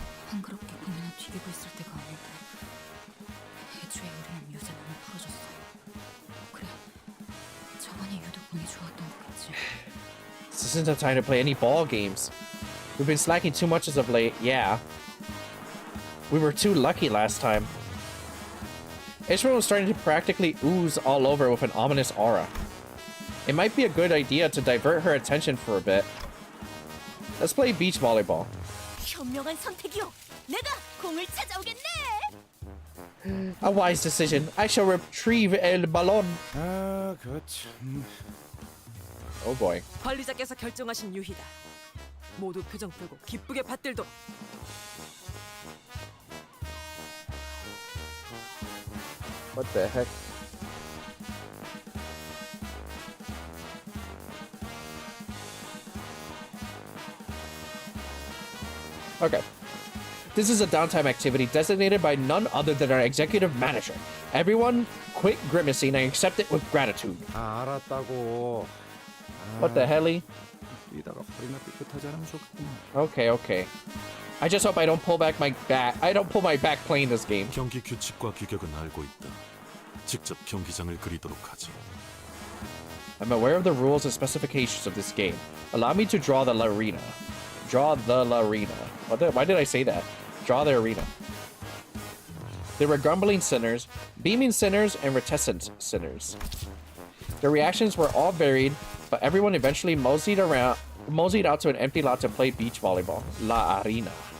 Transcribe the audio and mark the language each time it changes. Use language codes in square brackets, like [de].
[ko] 한그렇게 고민을 튀기고 있을 때가 아닌데. 애초에 우리는 요새 너무 풀어졌어. 그래, 저번이 유독 운이 좋았던 거겠지. [en] This isn't the time to play any ball games. We've been slacking too much as of late, yeah. We were too lucky last time. Ishmael was starting to practically ooze all over with an ominous aura. It might be a good idea to divert her attention for a bit. Let's play beach volleyball. [ko] 현명한 선택이요. 내가 공을 찾아오겠네. [en] A wise decision. I shall retrieve [es] el balón. [ko] 아, 참. [en] Oh boy. [ko] 관리자께서 결정하신 유희다. 모두 표정 풀고 기쁘게 받들도록. [en] What the heck? Okay. This is a downtime activity designated by none other than our executive manager. Everyone, quit grimacing and accept it with gratitude. [ko] 알았다고. [en] What the hell? [ko] 뛰다가 허리나 삐끗하지 않으면 좋겠구만. [en] Okay, okay. I just hope I don't pull back my back. I don't pull my back playing this game. [ko] 경기 규칙과 규격은 알고 있다. 직접 경기장을 그리도록 하지. [en] I'm aware of the rules and specifications of this game. Allow me to draw the arena. Draw the arena. Why did I say that? Draw the arena. There were grumbling sinners, beaming sinners, and reticent sinners. Their reactions were all varied, but everyone eventually moseyed out to an empty lot to play beach volleyball. [es] La arena.